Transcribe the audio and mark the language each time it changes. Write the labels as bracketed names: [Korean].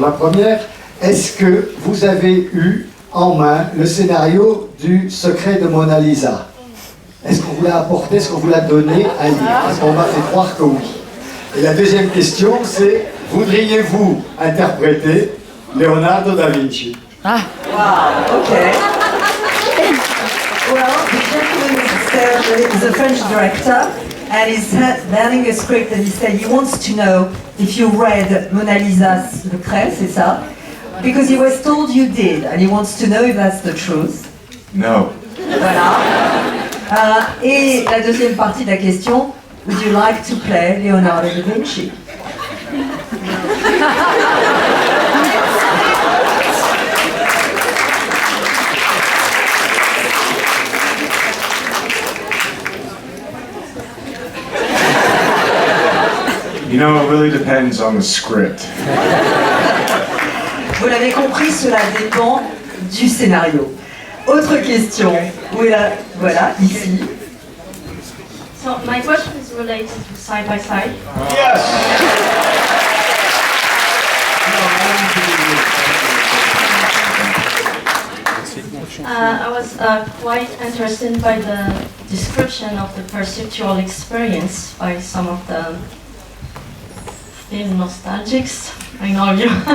[French] La première, est-ce que vous avez eu en main le scénario du Secret de Mona Lisa? Est-ce qu'on vous l'a apporté, est-ce qu'on vous l'a donné à lire? Parce qu'on m'a fait croire que oui. Et la deuxième question, c'est, voudriez-vous interpréter Leonardo da Vinci? [English] Wow, okay. Well, the gentleman is a French director, and he's learning a script, and he said he wants to know if you read Mona Lisa's Secret, [French] c'est ça? [English] Because he was told you did, and he wants to know if that's the truth. No. [French] Voilà. Et la deuxième partie de la question, [English] would you like to play Leonardo da Vinci? It really depends on the script. [French] Vous l'avez compris, cela dépend du scénario. Autre question. Oui, là, voilà, ici. [English] So my question is related to side by side. I was quite interested by the description of the perceptual experience by some of the film nostalgics. I know you.